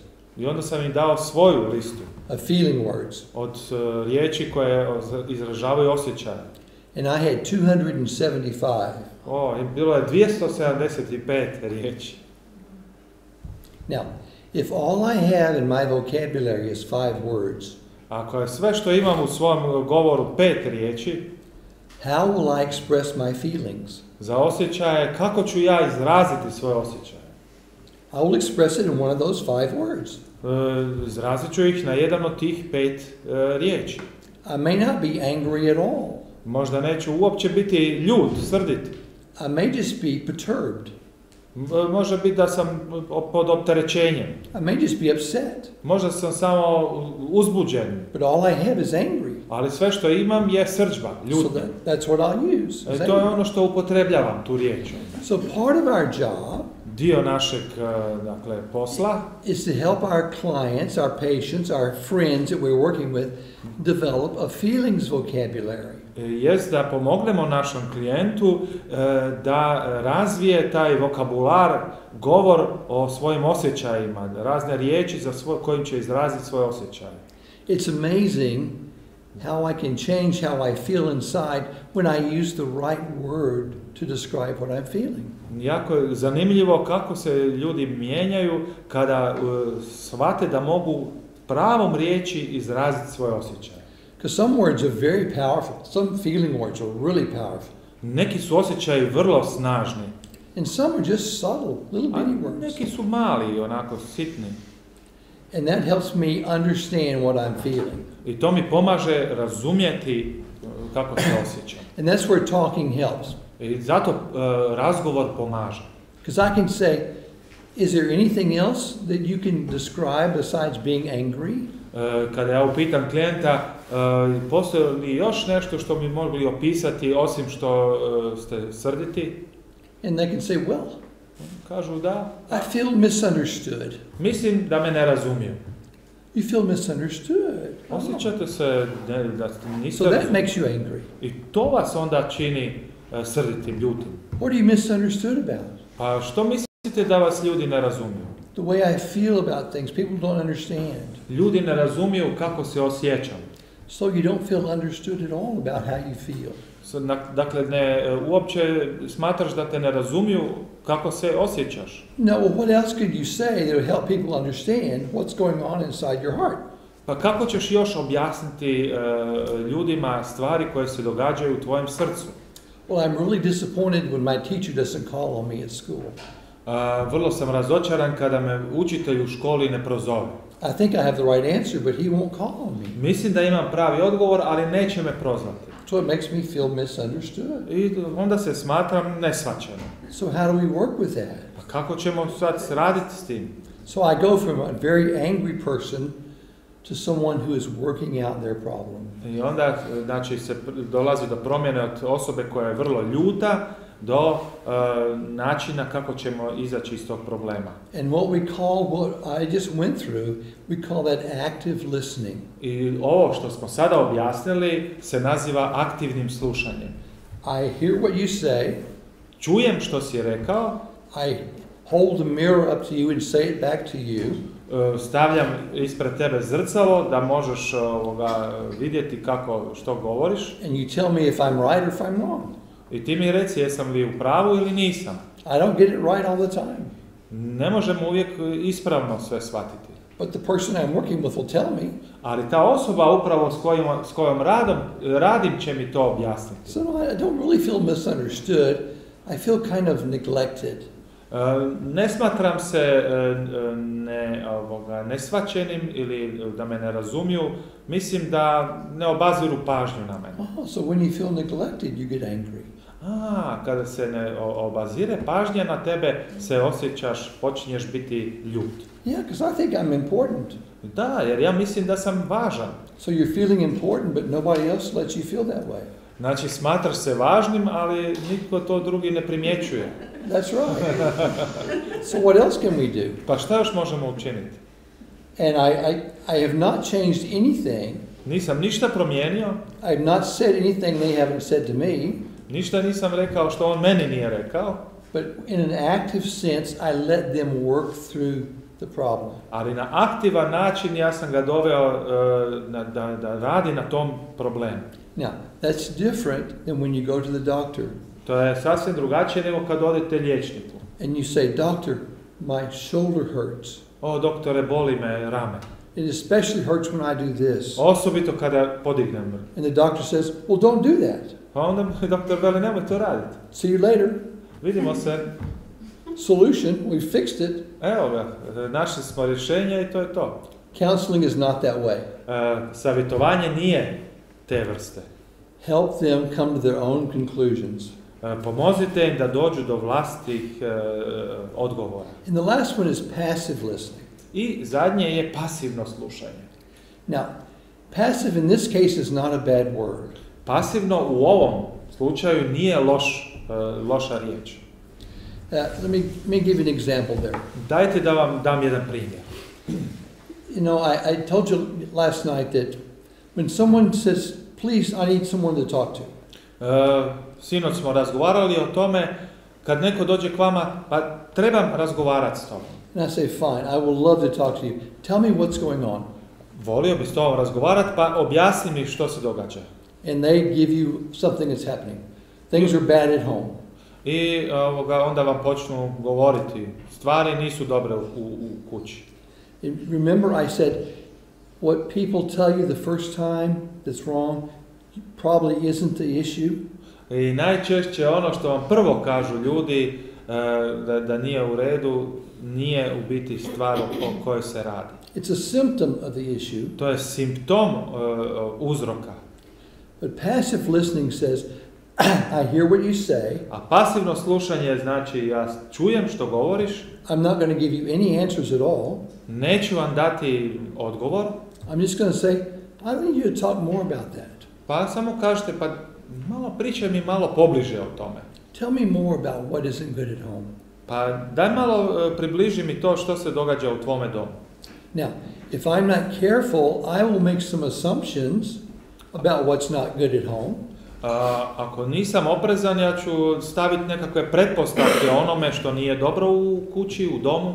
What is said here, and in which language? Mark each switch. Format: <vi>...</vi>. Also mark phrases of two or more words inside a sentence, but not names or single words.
<hr>I onda sam im dao svoju listu.</hr> <en>Of feeling words.</en> <hr>Od riječi koje izražavaju osjećaje.</hr> <en>And I had 275.</en> <hr>Bilo je 275 riječi.</hr> <en>Now, if all I have in my vocabulary is 5 words,</en> <hr>ako je sve što imam u svom govoru 5 riječi,</hr> <en>how will I express my feelings?</en> <hr>Za osjećaje, kako ću ja izraziti svoje osjećaje?</hr> <en>I will express it in one of those 5 words.</en> <hr>Izrazit ću ih na jedan od tih 5 riječi.</hr> <en>I may not be angry at all.</en> <hr>Možda neću uopće biti ljut, srdit.</hr> <en>I may just be perturbed.</en> <hr>Može biti da sam pod opterećenjem.</hr> <en>I may just be upset.</en> <hr>Možda sam samo uzbuđen.</hr> <en>But all I have is angry.</en> <hr>Ali sve što imam je srdžba, ljutnja.</hr> <en>So that's what I'll use.</en> <hr>To je ono što upotrebljavam, tu riječ.</hr> <en>So part of our job,</en> <hr>dio našeg posla,</hr> <en>is to help our clients, our patients, our friends that we're working with develop a feelings vocabulary.</en> <hr>Jest da pomognemo našem klijentu da razvije taj vokabular, govor o svojim osjećajima, razne riječi kojim će izraziti svoje osjećaje.</hr> <en>It's amazing how I can change how I feel inside when I use the right word to describe what I'm feeling.</en> <hr>Jako je zanimljivo kako se ljudi mijenjaju kada shvate da mogu pravom riječi izraziti svoje osjećaje.</hr> <en>Because some words are very powerful. Some feeling words are really powerful.</en> <hr>Neki su osjećaji vrlo snažni.</hr> <en>And some are just subtle, little bitty words.</en> <hr>Neki su mali, onako sitni.</hr> <en>And that helps me understand what I'm feeling.</en> <hr>I to mi pomaže razumjeti kako se osjećam.</hr> <en>And that's where talking helps.</en> <hr>I zato razgovor pomaže.</hr> <en>Because I can say, is there anything else that you can describe besides being angry?</en> <hr>Kada ja upitam klijenta, postoji li još nešto što bi mogli opisati osim što ste srditi?</hr> <en>And they can say, well,</en> <hr>kažu da.</hr> <en>I feel misunderstood.</en> <hr>Mislim da me ne razumiju.</hr> <en>You feel misunderstood.</en> <hr>Osjećate se da niste</hr> <en>So that makes you angry.</en> <hr>I to vas onda čini srditim, ljutim.</hr> <en>What are you misunderstood about?</en> <hr>Pa što mislite da vas ljudi ne razumiju?</hr> <en>The way I feel about things, people don't understand.</en> <hr>Ljudi ne razumiju kako se osjećam.</hr> <en>So you don't feel understood at all about how you feel.</en> <hr>Dakle, uopće smatraš da te ne razumiju kako se osjećaš.</hr> <en>No, well, what else could you say that would help people understand what's going on inside your heart?</en> <hr>Pa kako ćeš još objasniti ljudima stvari koje se događaju u tvojem srcu?</hr> <en>Well, I'm really disappointed when my teacher doesn't call on me at school.</en> <hr>Vrlo sam razočaran kada me učitelj u školi ne prozove.</hr> <en>I think I have the right answer, but he won't call on me.</en> <hr>Mislim da imam pravi odgovor, ali neće me prozvati.</hr> <en>So it makes me feel misunderstood.</en> <hr>I onda se smatram neshvaćenim.</hr> <en>So how do we work with that?</en> <hr>Pa kako ćemo sad raditi s tim?</hr> <en>So I go from a very angry person to someone who is working out their problem.</en> <hr>I onda dolazi do promjene od osobe koja je vrlo ljuta do načina kako ćemo izaći iz tog problema.</hr> <en>And what we call, what I just went through, we call that active listening.</en> <hr>I ovo što smo sada objasnili se naziva aktivnim slušanjem.</hr> <en>I hear what you say.</en> <hr>Čujem što si rekao.</hr> <en>I hold the mirror up to you and say it back to you.</en> <hr>Stavljam ispred tebe zrcalo da možeš vidjeti što govoriš.</hr> <en>And you tell me if I'm right or if I'm wrong.</en> <hr>I ti mi reci jesam li u pravu ili nisam.</hr> <en>I don't get it right all the time.</en> <hr>Ne možemo uvijek ispravno sve shvatiti.</hr> <en>But the person I'm working with will tell me.</en> <hr>Ali ta osoba upravo s kojom radim će mi to objasniti.</hr> <en>So I don't really feel misunderstood. I feel kind of neglected.</en> <hr>Ne smatram se neshvaćenim ili da me ne razumiju. Mislim da ne obaziru pažnju na mene.</hr> <en>So when you feel neglected, you get angry.</en> <hr>Kada se ne obazire pažnja na tebe, se osjećaš, počinješ biti ljut.</hr> <en>Yeah, because I think I'm important.</en> <hr>Da, jer ja mislim da sam važan.</hr> <en>So you're feeling important, but nobody else lets you feel that way.</en> <hr>Znači, smatraš se važnim, ali nitko to drugi ne primjećuje.</hr> <en>That's right. So what else can we do?</en> <hr>Pa šta još možemo učiniti?</hr> <en>And I have not changed anything.</en> <hr>Nisam ništa promijenio.</hr> <en>I have not said anything they haven't said to me.</en> <hr>Ništa nisam rekao što on meni nije rekao.</hr> <en>But in an active sense, I let them work through the problem.</en> <hr>Ali na aktivan način ja sam ga doveo da radi na tom problemu.</hr> <en>Now, that's different than when you go to the doctor.</en> <hr>To je sasvim drugačije nego kad odete liječniku.</hr> <en>And you say, doctor, my shoulder hurts.</en> <hr>O, doktore, boli me rame.</hr> <en>It especially hurts when I do this.</en> <hr>Osobito kada podignem.</hr> <en>And the doctor says, well, don't do that.</en> <hr>Pa onda doktor veli, nemoj to raditi.</hr> <en>See you later.</en> <hr>Vidimo se.</hr> <en>Solution, we fixed it.</en> <hr>Evo ga, našli smo rješenje i to je to.</hr> <en>Counseling is not that way.</en> <hr>Savjetovanje nije te vrste.</hr> <en>Help them come to their own conclusions.</en> <hr>Pomozite im da dođu do vlastitih odgovora.</hr> <en>And the last one is passive listening.</en> <hr>I zadnje je pasivno slušanje.</hr> <en>Now, passive in this case is not a bad word.</en> <hr>Pasivno u ovom slučaju nije loša riječ.</hr> <en>Let me give you an example there.</en> <hr>Dajte da vam dam jedan primjer.</hr> <en>You know, I told you last night that when someone says, please, I need someone to talk to.</en> <hr>Sinoć smo razgovarali o tome, kad neko dođe k vama, pa trebam razgovarati s tobom.</hr> <en>And I say, fine, I will love to talk to you. Tell me what's going on.</en> <hr>Volio bi s tobom razgovarati, pa objasni mi što se događa.</hr> <en>And they give you something that's happening. Things are bad at home.</en> <hr>I onda vam počnu govoriti, stvari nisu dobre u kući.</hr> <en>And remember I said, what people tell you the first time that's wrong probably isn't the issue.</en> <hr>I najčešće ono što vam prvo kažu ljudi da nije u redu, nije u biti stvar o kojoj se radi.</hr> <en>It's a symptom of the issue.</en> <hr>To je simptom uzroka.</hr> <en>But passive listening says, I hear what you say.</en> <hr>A pasivno slušanje znači ja čujem što govoriš.</hr> <en>I'm not going to give you any answers at all.</en> <hr>Neću vam dati odgovor.</hr> <en>I'm just going to say, I need you to talk more about that.</en> <hr>Pa samo kažete, pa malo pričaj mi malo pobliže o tome.</hr> <en>Tell me more about what isn't good at home.</en> <hr>Pa daj malo približi mi to što se događa u tvome domu.</hr> <en>Now, if I'm not careful, I will make some assumptions about what's not good at home.</en> <hr>Ako nisam oprezan, ja ću staviti nekakve pretpostavke onome što nije dobro u kući, u domu.</hr>